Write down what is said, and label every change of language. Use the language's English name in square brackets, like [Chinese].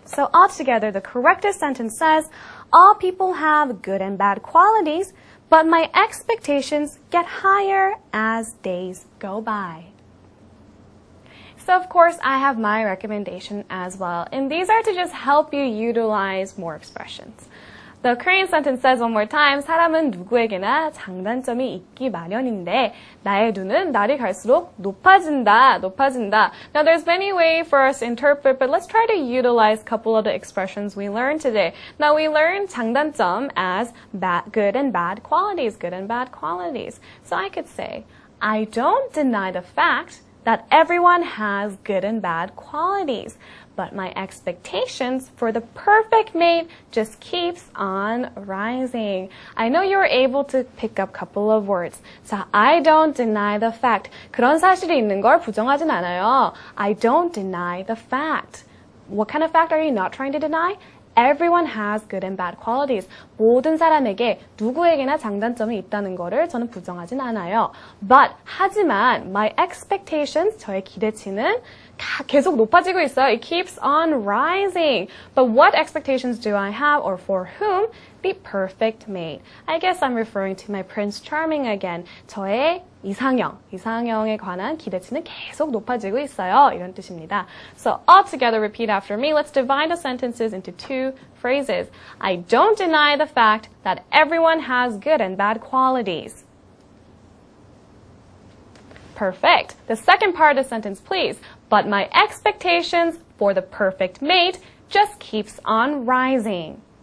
[English] So altogether, the corrected sentence says, all people have good and bad qualities, but my expectations get higher as days go by. So of course, I have my recommendation as well. And these are to just help you utilize more expressions. The Korean sentence says one more time, [Korean] 사람은 누구에게나 장단점이 있기 마련인데 나의 눈은 날이 갈수록 높아진다, 높아진다. [English] Now there's many ways for us to interpret, but let's try to utilize a couple of the expressions we learned today. Now we learned 장단점 as good and bad qualities, good and bad qualities. So I could say, I don't deny the fact that everyone has good and bad qualities. But my expectations for the perfect mate just keeps on rising. I know you were able to pick up a couple of words. 자, I don't deny the fact. [Korean] 그런 사실이 있는 걸 부정하진 않아요. [English] I don't deny the fact. What kind of fact are you not trying to deny? Everyone has good and bad qualities. [Korean] 모든 사람에게 누구에게나 장단점이 있다는 거를 저는 부정하진 않아요. [English] But, [Korean] 하지만 [English] my expectations, [Korean] 저의 기대치는 계속 높아지고 있어요. [English] It keeps on rising. But what expectations do I have or for whom? The perfect mate. I guess I'm referring to my Prince Charming again. [Korean] 저의 이상형에 관한 기대치는 계속 높아지고 있어요. 이런 뜻입니다. [English] So all together repeat after me. Let's divide the sentences into two phrases. I don't deny the fact that everyone has good and bad qualities. Perfect. The second part of the sentence, please. But my expectations for the perfect mate just keeps on rising.